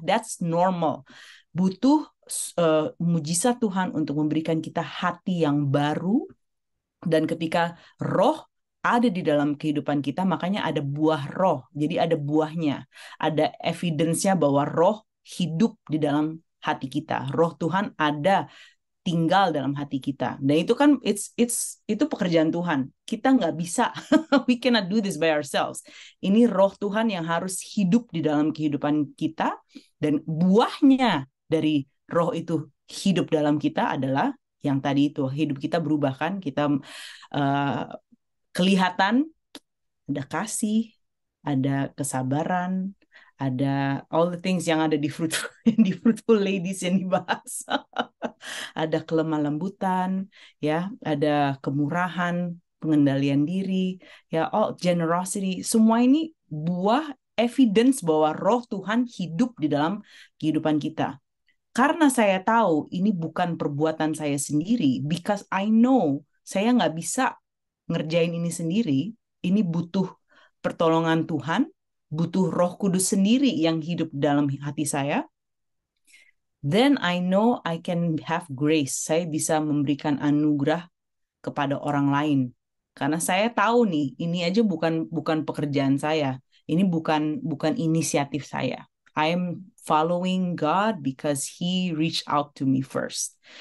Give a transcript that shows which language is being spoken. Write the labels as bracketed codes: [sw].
[en] That's normal. [id] Butuh mujizat Tuhan untuk memberikan kita hati yang baru, dan ketika roh ada di dalam kehidupan kita, makanya ada buah roh. Jadi ada buahnya, ada evidence-nya bahwa roh hidup di dalam hati kita. Roh Tuhan ada tinggal dalam hati kita. Dan itu kan itu pekerjaan Tuhan. Kita nggak bisa, [en] we cannot do this by ourselves. [id] Ini roh Tuhan yang harus hidup di dalam kehidupan kita, dan buahnya dari roh itu hidup dalam kita adalah yang tadi itu, hidup kita berubah kan, kita kelihatan ada kasih, ada kesabaran, ada [en] all the things [id] yang ada di [en] fruitful ladies [id] yang dibahas. Ada kelemah lembutan, ya, ada kemurahan, pengendalian diri, ya, [en] all generosity. [id] Semua ini buah evidence bahwa roh Tuhan hidup di dalam kehidupan kita. Karena saya tahu ini bukan perbuatan saya sendiri, [en] because I know [id] saya nggak bisa ngerjain ini sendiri, ini butuh pertolongan Tuhan, butuh Roh Kudus sendiri yang hidup dalam hati saya. [en] Then I know I can have grace. [id] Saya bisa memberikan anugerah kepada orang lain. Karena saya tahu nih, ini aja bukan pekerjaan saya. Ini bukan inisiatif saya. [en] I'm following God because He reached out to me first.